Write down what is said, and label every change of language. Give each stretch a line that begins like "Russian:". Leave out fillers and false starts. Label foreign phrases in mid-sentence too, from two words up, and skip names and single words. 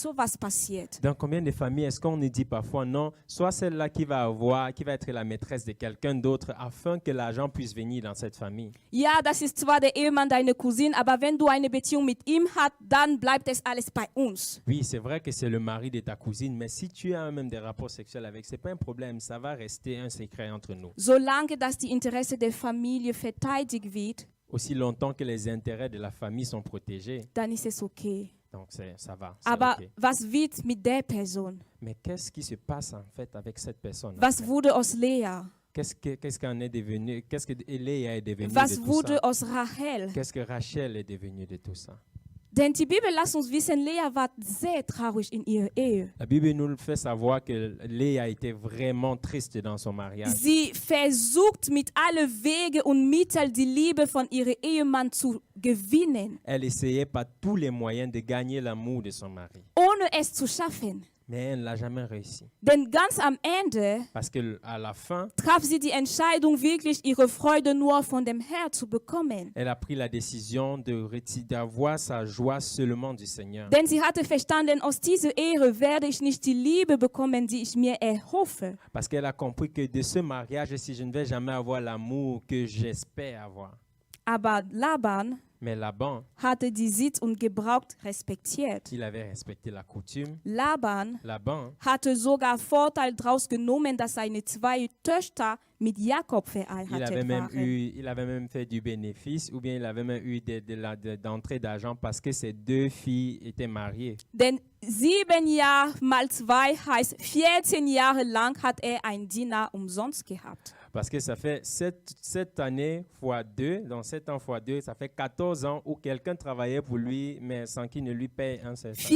German: So was passiert.
French: Dans combien de familles est-ce qu'on nous dit parfois non, soit celle-là qui va être la maîtresse de quelqu'un d'autre afin que l'argent puisse venir dans cette famille.
German: Ja, das ist zwar der Ehemann deine Cousine, aber wenn du eine Beziehung mit ihm hast, dann bleibt es alles bei uns.
French: Oui, c'est vrai que c'est le mari de ta cousine, mais si tu as même des rapports sexuels avec, c'est pas un problème, ça va rester un secret entre nous.
German: Solange dass die Interesse der Familie verteidigt wird,
French: Aussi longtemps que les intérêts de la famille sont protégés,
German: dann ist es okay.
French: donc ça va. C'est
German: Aber
French: ok.
German: was wird mit der Person?
French: Mais qu'est-ce qui se passe en fait avec cette personne?
German: Was wurde aus Lea?
French: Qu'est-ce qu'en est devenu? Qu'est-ce que Léa est devenue
German: Was
French: de tout
German: wurde
French: ça?
German: aus Rachel?
French: Qu'est-ce que Rachel est devenue de tout ça?
German: Denn die Bibel lässt uns wissen, Lea war sehr traurig in ihrer Ehe.
French: La Bible nous fait savoir que Léa était vraiment triste dans son mariage.
German: Sie versucht mit allen Wegen und Mitteln die Liebe von ihrem Ehemann zu gewinnen,
French: Elle essayait par tous les moyens de gagner l'amour de son mari.
German: ohne es zu schaffen.
French: Mais elle ne l'a jamais réussi.
German: Denn ganz am Ende
French: Parce qu'à la fin,
German: traf sie die Entscheidung, wirklich ihre Freude nur von dem Herrn zu bekommen.
French: elle a pris la décision d'avoir sa joie seulement du Seigneur.
German: Denn sie hatte verstanden, aus dieser Ehe werde ich nicht die Liebe bekommen, die ich mir erhoffe.
French: Parce qu'elle a compris que de ce mariage, si je ne vais jamais avoir l'amour que j'espère avoir.
German: Aber Laban
French: Mais Laban,
German: hatte die Sitz und Gebrauch respektiert.
French: il avait respecté la coutume.
German: Laban
French: Laban
German: hatte sogar Vorteil daraus genommen, dass seine 2 Töchter mit Jakob verheiratet waren.
French: il avait même fait du bénéfice ou bien il avait même eu d'entrée d'argent parce que ses 2 filles étaient mariées.
German: Denn 7 Jahre mal 2 heißt 14 Jahre lang hat er einen Diener umsonst gehabt.
French: Parce que ça fait 7 années fois 2, donc 7 ans fois 2, ça fait 14 ans où quelqu'un travaillait pour lui, mais sans qu'il ne lui paye un seul centime.